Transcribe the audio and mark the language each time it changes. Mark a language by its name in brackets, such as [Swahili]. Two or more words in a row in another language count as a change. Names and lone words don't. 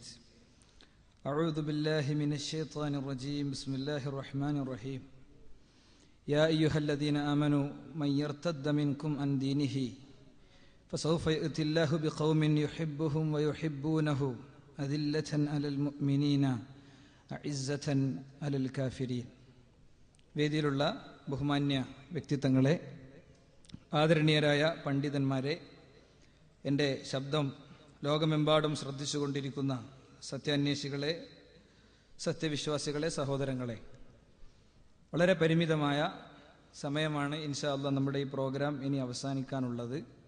[Arabic] أعوذ بالله من الشيطان الرجيم. بسم الله الرحمن الرحيم. يا أيها الذين آمنوا من يرتد منكم عن دينه فسوف يأتي الله بقوم يحبهم ويحبونه أذلة على المؤمنين أعزة على الكافرين. [Malayalam] വേദിയിലുള്ള ബഹുമാന്യ വ്യക്തിത്വങ്ങളെ, ആദരണീയരായ പണ്ഡിതന്മാരെ, എൻ്റെ ശബ്ദം ലോകമെമ്പാടും ശ്രദ്ധിച്ചുകൊണ്ടിരിക്കുന്ന സത്യാന്വേഷികളെ, സത്യവിശ്വാസികളെ, സഹോദരങ്ങളെ, വളരെ പരിമിതമായ സമയമാണ് [Arabic] إن شاء الله [Malayalam] നമ്മുടെ ഈ പ്രോഗ്രാം ഇനി അവസാനിക്കാനുള്ളത്.